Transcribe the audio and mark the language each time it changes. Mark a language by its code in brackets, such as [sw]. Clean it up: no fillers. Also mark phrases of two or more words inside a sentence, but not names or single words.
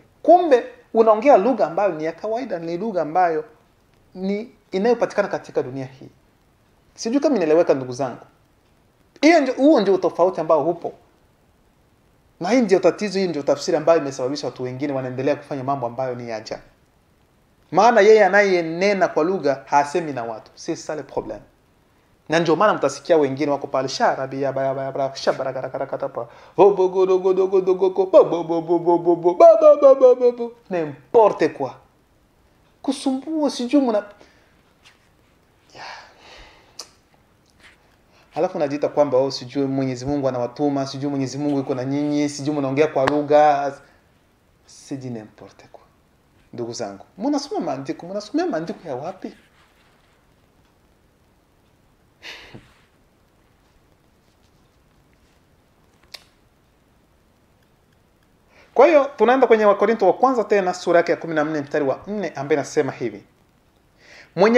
[sw] Kumbe unaongea lugha ambayo ni ya kawaida, ni lugha ambayo ni inayopatikana katika dunia hii. Sijui kama inaeleweka ndugu zangu. Huo ndio tofauti ambao hupo. Na hii ndio tatizo, hii ndio tafsiri ambayo imesababisha watu wengine wanaendelea kufanya mambo ambayo ni ajabu. Maana yeye anayenena kwa lugha hasemi na watu. [fr] C'est ça le problème. [sw] Na ndio maana mtasikia wengine wako pale sharabia baya shabarakarakatapa [fr] n'importe quoi. [sw] Kusumbua sijui mna halafu najiita kwamba sijui Mwenyezi Mungu anawatuma, sijui Mwenyezi Mungu yuko na nyinyi, sijui mnaongea kwa lugha. [fr] Sijui n'importe quoi. [sw] Ndugu zangu, mnasoma maandiko ya wapi? Kwa hiyo tunaenda kwenye Wakorintho wa kwanza tena sura yake ya 14 mstari wa 4 ambaye nasema hivi.